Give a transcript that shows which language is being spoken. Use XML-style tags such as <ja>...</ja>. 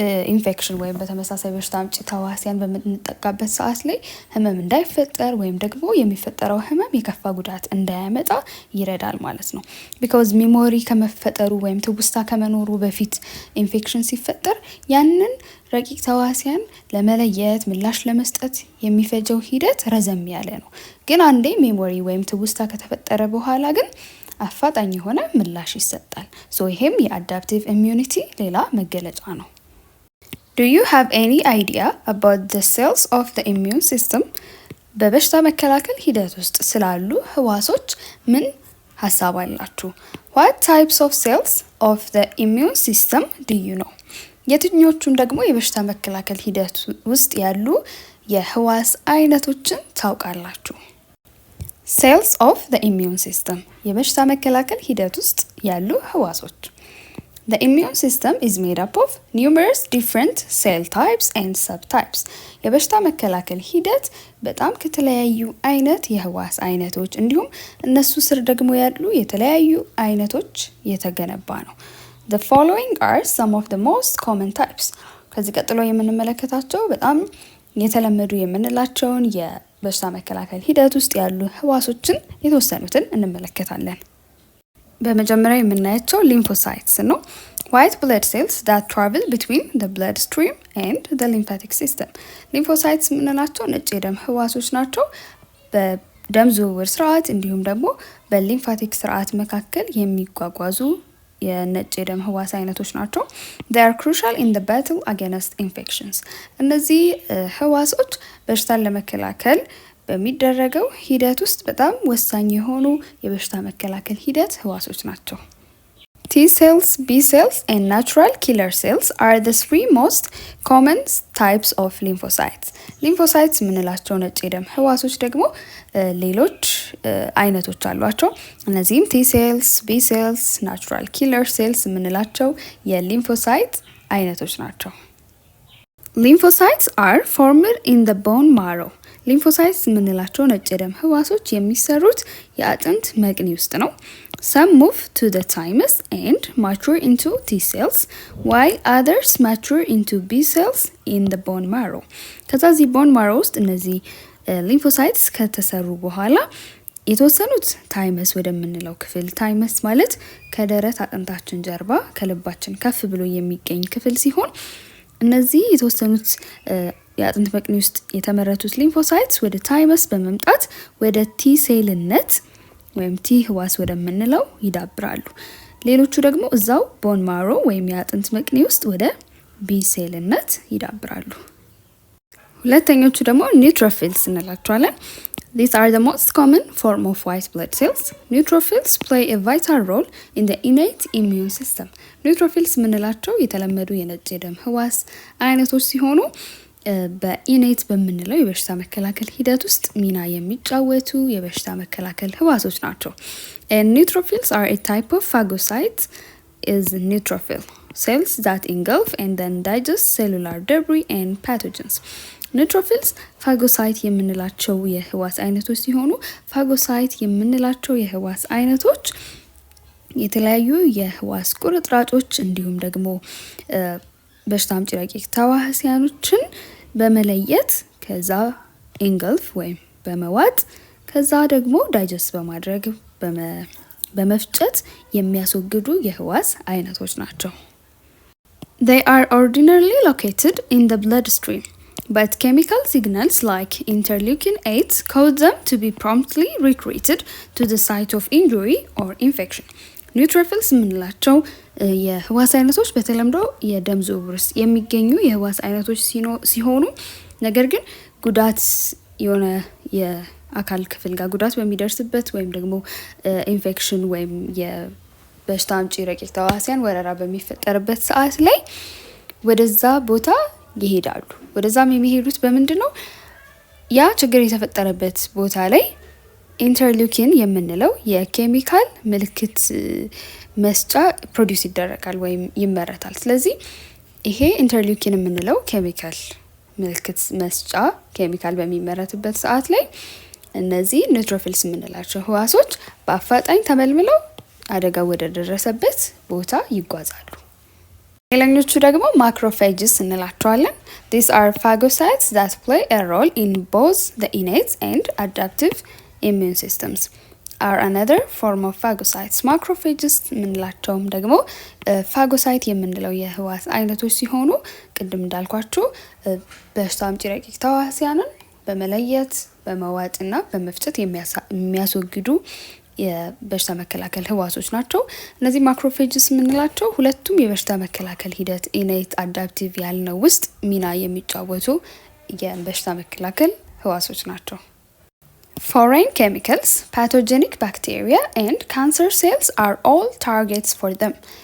<am>ኢንፌክሽን ወይም በተመሳሳይ በሽታ አምጪ ተዋሲያን በምንጠቃበት ሰዓት ላይ ህመም እንዳይፈጠር ወይም ደግሞ የሚፈጠረው ህመም የከፋ ጉዳት እንዳያመጣ ይረዳል ማለት ነው። ቢኮዝ ሚሞሪ ከመፈጠሩ ወይም ትውስታ ከመኖሩ በፊት ኢንፌክሽን ሲፈጠር ያንን ረቂቅ ተዋሲያን ለመለየት ምላሽ ለመስጠት የሚፈጀው ሂደት ረዘም ያለ ነው። ግን አንዴ ሚሞሪ ወይም ትውስታ ከተፈጠረ በኋላ ግን አፋጣኝ የሆነ ምላሽ ይሰጣል። ሶ ይሄም የአዳፕቲቭ ኢሚዩኒቲ ሌላ መገለጫ ነው።</am> <en>Do you have any idea about the cells of the immune system?</en> <am>በበሽታ መከላከል ሂደት ውስጥ ስላሉ ህዋሶች ምን ሀሳብ አላችሁ?</am> <en>What types of cells of the immune system do you know?</en> <am>የትኞቹን ደግሞ የበሽታ መከላከል ሂደት ውስጥ ያሉ የህዋስ አይነቶችን ታውቃላችሁ?</am> <en>Cells of the immune system</en> <am>የበሽታ መከላከል ሂደት ውስጥ ያሉ ህዋሶች</am> <en>The immune system is made up of numerous different cell types and subtypes.</en> <am>የበሽታ መከላከል ሂደት በጣም ከተለያዩ አይነት የህዋስ አይነቶች እንዲሁም እነሱ ስር ደግሞ ያሉ የተለያዩ አይነቶች የተገነባ ነው።</am> <en>The following are some of the most common types.</en> <am>ከዚህ ቀጥሎ የምንመለከታቸው በጣም የተለመዱ የምንላቸውን የበሽታ መከላከል ሂደት ውስጥ ያሉ ህዋሶችን የተወሰኑትን እንመለከታለን። በመጀመሪያ የምናያቸው ሊምፎሳይትስ ነው።</am> <en>white blood cells that travel between the bloodstream and the lymphatic system.</en> <am>ሊምፎሳይትስ የምንላቸው ነጭ የደም ህዋሶች ናቸው። በደም ዝውውር ስርዓት እንዲሁም ደግሞ በሊምፋቲክ ስርዓት መካከል የሚጓጓዙ የነጭ የደም ህዋስ አይነቶች ናቸው።</am> <en>they are crucial in the battle against infections.</en> <am>እነዚህ ህዋሶች በሽታን ለመከላከል በሚደረገው ሂደት ውስጥ በጣም ወሳኝ የሆኑ የበሽታ መከላከል ሂደት ህዋሶች ናቸው።</am> <en>T cells, B cells and natural killer cells are the three most common types of lymphocytes.</en> <am>lymphocytes የምንላቸው ነጭ የደም ህዋሶች ደግሞ ሌሎች አይነቶች አሏቸው። እነዚህም T cells, B cells, natural killer cells የምንላቸው የሊምፎሳይት አይነቶች ናቸው።</am> <en>lymphocytes are formed in the bone marrow.</en> <am>ሊምፎሳይትስ የምንላቸው ነጭ የደም ህዋሶች የሚሰሩት የአጥንት መቅኒ ውስጥ ነው።</am> <en>Some move to the thymus and mature into T cells, while others mature into B cells in the bone marrow.</en> <am>ከዛ እዚህ ቦን ማሮ ውስጥ እነዚህ ሊምፎሳይትስ ከተሰሩ በኋላ የተወሰኑት ታይመስ ወደምንለው ክፍል፣ ታይመስ ማለት ከደረት አጥንታችን ጀርባ ከልባችን ከፍ ብሎ የሚገኝ ክፍል ሲሆን እነዚህ የተወሰኑት የአጥንት መቅኒ ውስጥ የተመረቱት ሊምፎሳይትስ ወደ ታይመስ በመምጣት ወደ ቲ ሴልነት ወይም ቲ ህዋስ ወደምንለው ይዳብራሉ። ሌሎቹ ደግሞ እዛው ቦን ማሮ ወይም የአጥንት መቅኒ ውስጥ ወደ ቢ ሴልነት ይዳብራሉ። ሁለተኞቹ ደግሞ ኒውትሮፊልስ እንላቸዋለን።</am> <en>These are the most common form of white blood cells. Neutrophils play a vital role in the innate immune system.</en> <am>Neutrophils የምንላቸው የተለመዱ የነጭ የደም ህዋስ አይነቶች ሲሆኑ በኢኔት በምንለው የበሽታ መከላከል ሂደት ውስጥ ሚና የሚጫወቱ የበሽታ መከላከል ህዋሶች ናቸው።</am> <en>And neutrophils are a type of phagocyte is neutrophil cells that engulf and then digest cellular debris and pathogens.</en> <am>ኒውትሮፊልስ ፋጎሳይት የምንላቸው የህዋስ አይነቶች ሲሆኑ ፋጎሳይት የምንላቸው የህዋስ አይነቶች የተለያዩ የህዋስ ቁርጥራጮች እንዲሁም ደግሞ በሽታ አምጪ ረቂቅ ተዋሲያኖችን በመለየት ከዛ ኢንገልፍ ወይም በመዋጥ ከዛ ደግሞ ዳይጀስት በማድረግ በመፍጨት የሚያስወግዱ የህዋስ አይነቶች ናቸው።</am> <en>They are ordinarily located in the bloodstream. But chemical signals like interleukin-8 cause them to be promptly recruited to the site of injury or infection.</en> <am>ኒውትሮፊልስ የምንላቸው የህዋስ አይነቶች በተለምዶ የደም ዝውውር ውስጥ የሚገኙ የህዋስ አይነቶች ሲሆኑ ነገር ግን ጉዳት የሆነ የአካል ክፍል ጋር ጉዳት በሚደርስበት ወይም ደግሞ ኢንፌክሽን ወይም የበሽታ አምጪ ረቂቅ ተዋሲያን ወረራ በሚፈጠርበት ሰዓት ላይ ወደዛ ቦታ ይሄዳሉ። ወደዛም የሚሄዱት በምንድን ነው? ያ ችግር የተፈጠረበት ቦታ ላይ ኢንተርሊውኪን የምንለው የኬሚካል ምልክት መስጫ ፕሮዲውስ ይደረጋል ወይም ይመረታል። ስለዚህ ይሄ ኢንተርሊውኪን የምንለው ኬሚካል ምልክት መስጫ ኬሚካል በሚመረትበት ሰዓት ላይ እነዚህ ኒውትሮፊልስ የምንላቸው ህዋሶች በአፋጣኝ ተመልምለው አደጋ ወደ ደረሰበት ቦታ ይጓዛሉ። ሌላኞቹ ደግሞ ማክሮፌጅስ እንላቸዋለን።</am> <en>These are phagocytes that play a role in both the innate and adaptive immune systems. Are another form of phagocytes.</en> <am>Macrophages የምንላቸውም ደግሞ ፋጎሳይት የምንለው የህዋስ አይነቶች ሲሆኑ ቅድም እንዳልኳችሁ በሽታ አምጪ ረቂቅ ተዋሲያንን በመለየት በመዋጥና በመፍጨት የሚያስወግዱ የበሽታ መከላከል ህዋሶች ናቸው። እነዚህ ማክሮፌጅስ የምንላቸው ሁለቱም የበሽታ መከላከል ሂደት ኢኔት አዳፕቲቭ ያልነው ውስጥ ሚና የሚጫወቱ የበሽታ መከላከል ህዋሶች ናቸው።</am> <en>Foreign chemicals, pathogenic bacteria and cancer cells are all targets for them.</en>